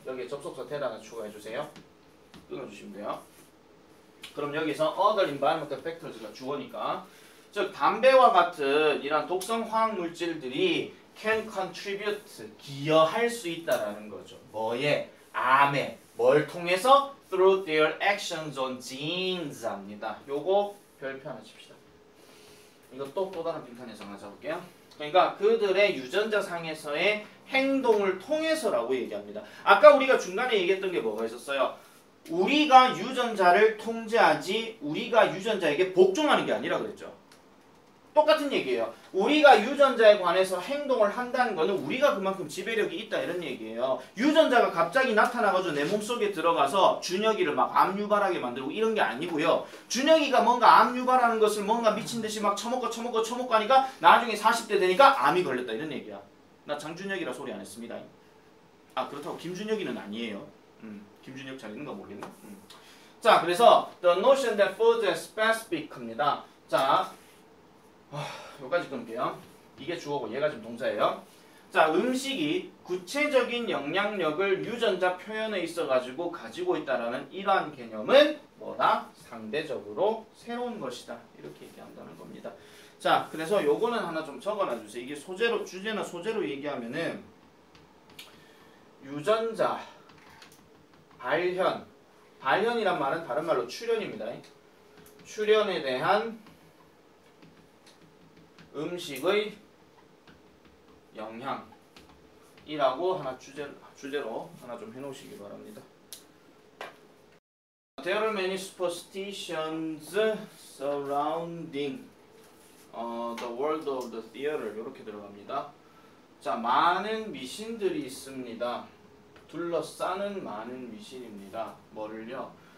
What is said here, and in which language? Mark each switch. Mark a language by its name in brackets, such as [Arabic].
[Korean] 여기에 접속사 탭 하나 추가해 주세요. 끊어주시면 돼요. 그럼 여기서 [English] other environmental factors [Korean] 가 주어니까, 즉 담배와 같은 이런 독성 화학 물질들이 [English] can contribute, [Korean] 기여할 수 있다라는 거죠. 뭐에? 암에. 뭘 통해서? [English] through their actions on genes [Korean] 합니다. 요거 별표 하나 칩시다. 이것도 또 다른 빈칸에서 하나 잡을게요. 그러니까 그들의 유전자 상에서의 행동을 통해서라고 얘기합니다. 아까 우리가 중간에 얘기했던 게 뭐가 있었어요? 우리가 유전자를 통제하지 우리가 유전자에게 복종하는 게 아니라 그랬죠. 똑같은 얘기예요. 우리가 유전자에 관해서 행동을 한다는 거는 우리가 그만큼 지배력이 있다 이런 얘기예요. 유전자가 갑자기 나타나가지고 내 몸속에 들어가서 준혁이를 막 암 유발하게 만들고 이런 게 아니고요. 준혁이가 뭔가 암 유발하는 것을 뭔가 미친 듯이 막 처먹고 하니까 나중에 40대 되니까 암이 걸렸다 이런 얘기야. 나 장준혁이라 소리 안 했습니다. 아 그렇다고 김준혁이는 아니에요. 김준혁 잘 있는 거 모르겠네. 자 그래서 [English] the notion that food is specific입니다. [Korean] 자 여기까지 끊을게요. 이게 주어고 얘가 지금 동사예요. 자 음식이 구체적인 영향력을 유전자 표현에 있어가지고 가지고 있다라는 이러한 개념은 뭐다? 상대적으로 새로운 것이다. 이렇게 얘기한다는 겁니다. 자 그래서 요거는 하나 좀 적어놔주세요. 이게 소재로 주제나 소재로 얘기하면은 유전자 발현이란 말은 다른 말로 출현입니다. 출현에 대한 음식의 영향이라고 하나 주제로 하나 좀 해놓으시기 바랍니다. [English] There are many superstitions surrounding the world of the theater [Korean] 이렇게 들어갑니다. 자 많은 미신들이 있습니다. 둘러싸는 많은 미신입니다. 뭐를요?